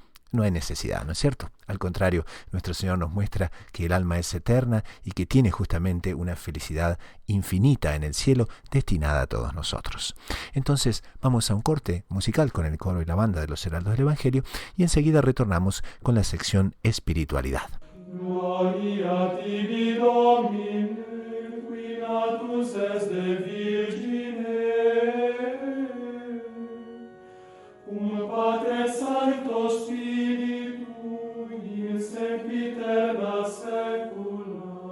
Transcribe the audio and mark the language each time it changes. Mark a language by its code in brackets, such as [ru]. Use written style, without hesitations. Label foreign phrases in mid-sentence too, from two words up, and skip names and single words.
[es] No hay necesidad, ¿no es cierto? Al contrario, nuestro Señor nos muestra que el alma es eterna y que tiene justamente una felicidad infinita en el cielo destinada a todos nosotros. Entonces, vamos a un corte musical con el coro y la banda de los Heraldos del Evangelio y enseguida retornamos con la sección Espiritualidad. [la] Gloria tibi Domine, qui natus es de Virgine, cum Patre Sancto Spiritu, in sempiterna saecula.